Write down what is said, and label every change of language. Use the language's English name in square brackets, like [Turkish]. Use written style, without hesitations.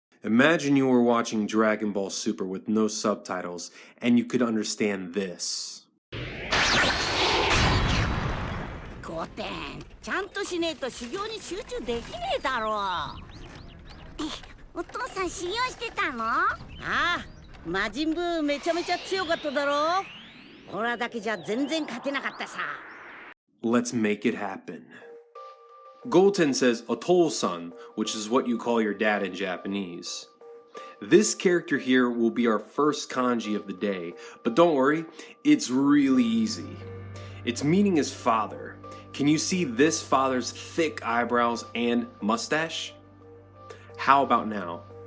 [English] Imagine you were watching Dragon Ball Super with no subtitles, and you could understand this. [Japanese] ゴテン、ちゃんとしねえと修行に集中できねえだろう。お父さん修行してたの？ああ、魔人ブーめちゃめちゃ強かっただろう。オラだけじゃ全然勝てなかったさ。 [English] Let's make it happen. Goten says Otol-san, which is what you call your dad in Japanese. This character here will be our first kanji of the day, but don't worry, it's really easy. Its meaning is father. Can you see this father's thick eyebrows and mustache? How about now?